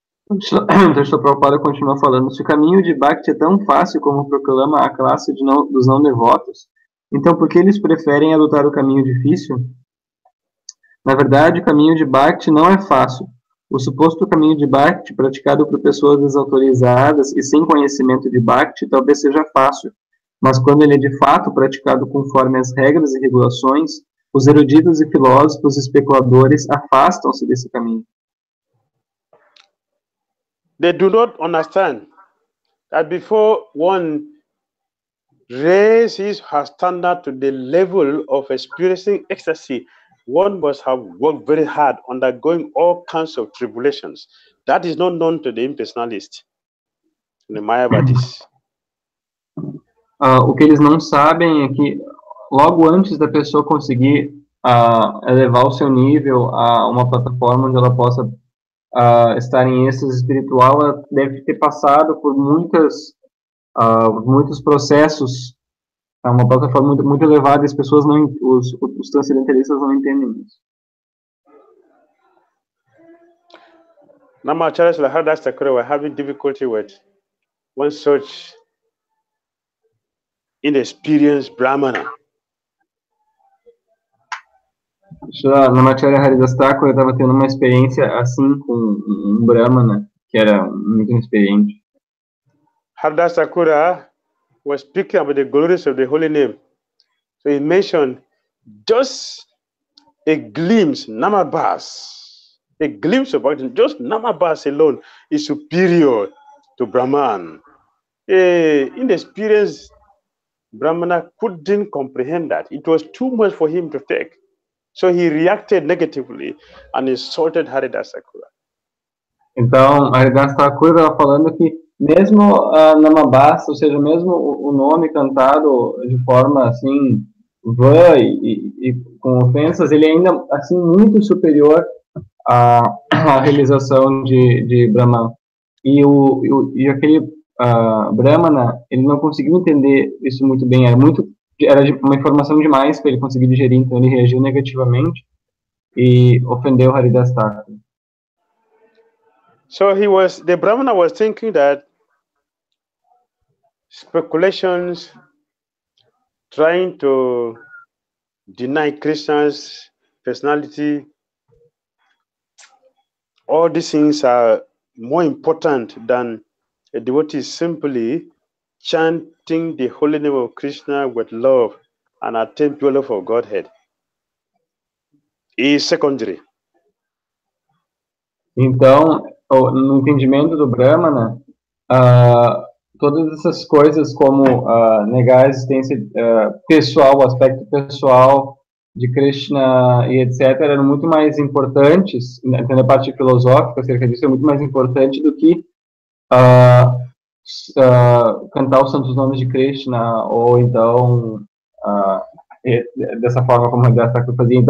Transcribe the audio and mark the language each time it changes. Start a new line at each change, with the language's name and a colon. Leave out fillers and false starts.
Portuguese: Então, Srila Prabhupada continua falando, se o caminho de Bhakti é tão fácil como proclama a classe dos não devotos, então por que eles preferem adotar o caminho difícil? Na verdade, o caminho de Bhakti não é fácil. O suposto caminho de Bhakti, praticado por pessoas desautorizadas e sem conhecimento de Bhakti, talvez seja fácil, mas quando ele é de fato praticado conforme as regras e regulações, os eruditos e filósofos especuladores afastam-se desse caminho.
English: They do not understand that before one raises her standard to the level of experiencing ecstasy, one must have worked very hard, undergoing all kinds of tribulations. That is not known to the impersonalist, the Mayavadis.
Portuguese: O que eles não sabem é que logo antes da pessoa conseguir elevar o seu nível a uma plataforma onde ela possa estar em êxtase espiritual, ela deve ter passado por muitos processos, uma plataforma muito elevada, e as pessoas os transcendentalistas não entendem isso.
English: Namacharas Lahadas Thakura were having difficulty with one such inexperienced Brahmana.
Portuguese: Namacharya Haridas Thakur estava tendo uma experiência assim com um Brahmana que era muito inexperiente.
English: Haridas Thakura was speaking about the glories of the holy name. So he mentioned just a glimpse, Namabhas, a glimpse of Bhakti, just Namabhas alone is superior to Brahman. Inexperienced Brahmana couldn't comprehend that. It was too much for him to take. So he reacted negatively and insulted Haridas Thakura.
Portuguese: Então, Haridas Thakur estava falando que mesmo Namabhasa, ou seja, mesmo o nome cantado de forma assim vã e com ofensas, ele ainda assim muito superior à realização de Brahman. E aquele Brahmana, ele não conseguiu entender isso muito bem, era uma informação demais para ele conseguir digerir, então ele reagiu negativamente e ofendeu Haridas Thakur.
English: So the Brahmana was thinking that speculations, trying to deny Krishna's personality, all these things are more important than a devotee simply chanting the holy name of Krishna with love and attain pure love of Godhead. Is secondary.
Portuguese: Então, no entendimento do Brahmana, todas essas coisas como negar a existência pessoal, o aspecto pessoal de Krishna e etc., eram muito mais importantes, na parte filosófica acerca disso, é muito mais importante do que cantar os santos nomes de Krishna, ou então dessa forma como Haridas Thakur fazia.